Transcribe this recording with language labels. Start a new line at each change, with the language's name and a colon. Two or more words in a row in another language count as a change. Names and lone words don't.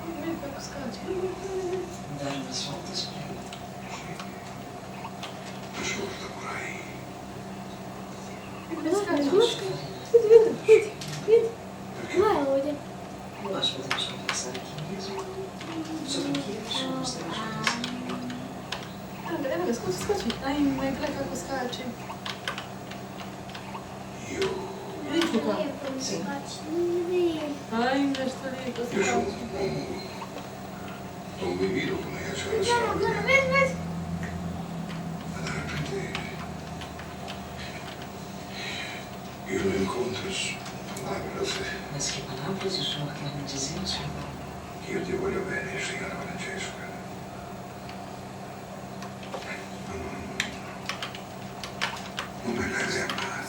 Portuguese: Dar umas voltas por aí. A senhora está por aí. Nós podemos conversar aqui mesmo sobre o que eu chamo de
Croatian: Evo ga, skoči. Ajme, gledaj kako skače.
Portuguese: Eu...
Croatian: Ličuka. Ajme, što lijepo
Portuguese: Eu sou
Croatian: skače.
Portuguese: um homem tão bebido como é a senhora sabe. Mas de repente... Eu não encontro as palavras Mas que palavras o senhor quer me dizer, senhor? que eu te
Italian: voglio bene, signora Francesca. Non me la